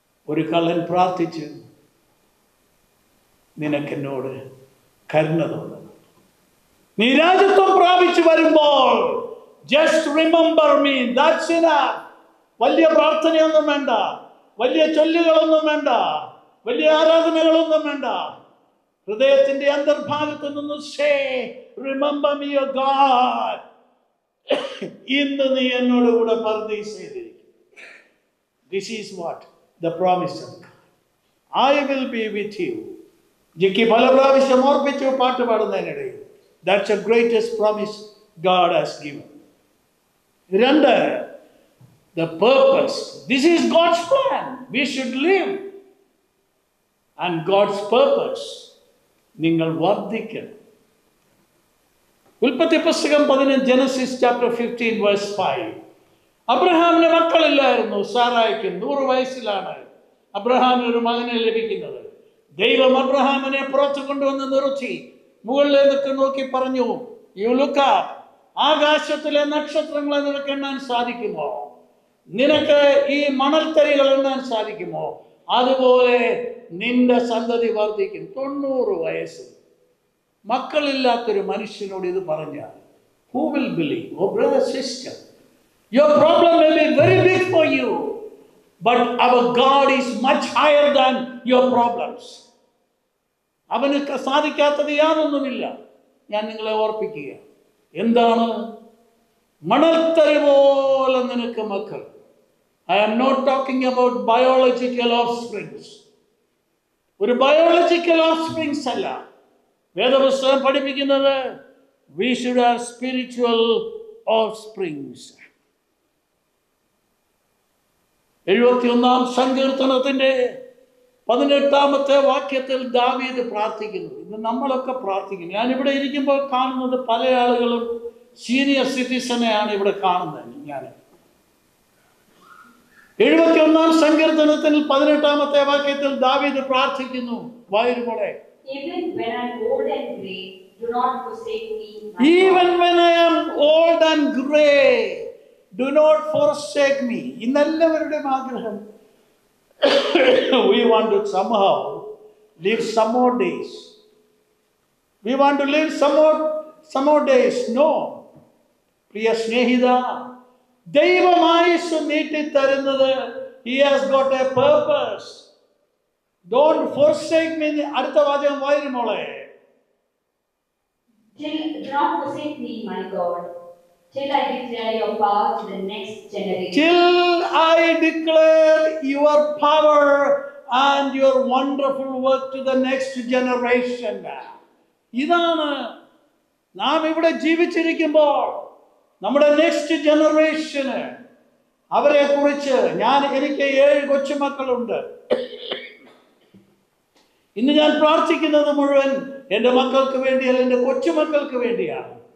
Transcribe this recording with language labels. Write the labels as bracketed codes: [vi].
[ml] ഒരു കള്ളൻ പ്രാർത്ഥിച്ചു, നിനക്കെന്നോട് കരുണ തോന്നണം. നീ രാജ്യത്വം പ്രാപിച്ചു വരുമ്പോൾ [en] just remember me. That's enough. [ml] വലിയ പ്രാർത്ഥനയൊന്നും വേണ്ട, വലിയ ചൊല്ലുകളൊന്നും വേണ്ട, വലിയ ആരാധനകളൊന്നും വേണ്ട. ഹൃദയത്തിന്റെ അന്തർഭാഗത്ത് നിന്ന് [en] say, remember me, O God. [ml] ഇന്ന് നീ എന്നോട് കൂടെ പർദീസയിലിരിക്കും. [en] This is what the promise of God. I will be with you. [ml] Jikki പല പ്രാവശ്യം ഓർപ്പിച്ചു പാട്ട് പാടുന്നതിനിടയിൽ. [en] That's the greatest promise God has given. [ml] രണ്ട്, [en] the purpose. This is God's plan. We should live. And God's purpose. [ml] നിങ്ങൾ വർദ്ധിക്കണം. ഉൽപ്പത്തി പുസ്തകം 15, [en] Genesis chapter 15 verse 5. [ml] അബ്രഹാമിന് മക്കളില്ലായിരുന്നു. സാറായിക്ക് 100 വയസ്സിലാണ് അബ്രഹാമിന് ഒരു മകനെ ലഭിക്കുന്നത്. ദൈവം അബ്രഹാമിനെ പുറത്തു കൊണ്ടുവന്ന് നിർത്തി മുകളിലേക്ക് നോക്കി പറഞ്ഞു, [en] You look up. [ml] ആകാശത്തിലെ നക്ഷത്രങ്ങളെ നിനക്ക് എണ്ണാൻ സാധിക്കുമോ? നിനക്ക് ഈ മണൽത്തരികൾ എണ്ണാൻ സാധിക്കുമോ? അതുപോലെ നിന്റെ സന്തതി വർദ്ധിക്കും. 90 വയസ്സ് മക്കളില്ലാത്തൊരു മനുഷ്യനോട് ഇത് പറഞ്ഞാൽ [en] who will believe? Oh brother, sister, your problem may be very big for you, but our God is much higher than your problems. [ml] അവന് സാധിക്കാത്തത് യാതൊന്നുമില്ല. ഞാൻ നിങ്ങളെ ഓർപ്പിക്കുക, എന്താണ്? മണൽത്തരി പോലെ നിനക്ക് മക്കൾ. [en] I am not talking about biological offsprings. [ml] ഒരു ബയോളജിക്കൽ offsprings അല്ല വേദപുസ്തകം പഠിപ്പിക്കുന്നത്. [en] We should have spiritual offsprings. [ml] 71-ാം സങ്കീർത്തനത്തിന്റെ 18-ാമത്തെ വാക്യത്തിൽ ദാവീദ് പ്രാർത്ഥിക്കുന്നു. ഇന്ന് നമ്മളൊക്കെ പ്രാർത്ഥിക്കുന്നു. ഞാനിവിടെ ഇരിക്കുമ്പോൾ കാണുന്നത് പല ആളുകളും സീനിയർ സിറ്റിസനെയാണ് ഇവിടെ കാണുന്നത്. ഞാൻ 71-ാം സങ്കീർത്തനത്തിൽ 18-ാമത്തെ വാക്യത്തിൽ ദാവീദ് പ്രാർത്ഥിക്കുന്നു. വായിരുമോളെ, [en] Even when I am old and grey, do not forsake me. Even when I am old and grey, do not forsake me. [ml] ഇന്നെല്ലാവരുടെയും ആഗ്രഹം, [en] we want to somehow live some more days. We want to live some more days. No. [ml] Priya Snehitha, ദൈവമായുസ് നീട്ടിത്തരുന്നത്, [en] he has got a purpose. Don't forsake me. [ml] അടുത്ത വാചകം വായിരുമോളെ. [en] Do not forsake me, my God, till I declare your power to the next generation. Till I declare your power and your wonderful work to the next generation. [ml] ഇതാണ് നാം ഇവിടെ ജീവിച്ചിരിക്കുമ്പോൾ നമ്മുടെ [en] next ജനറേഷന് [ml] അവരെ കുറിച്ച് എനിക്ക് 7 കൊച്ചുമക്കളുണ്ട്. ഇന്ന് ഞാൻ പ്രാർത്ഥിക്കുന്നത് മുഴുവൻ എൻ്റെ മക്കൾക്ക് വേണ്ടിയല്ല, എൻ്റെ കൊച്ചുമക്കൾക്ക് വേണ്ടിയാണ്.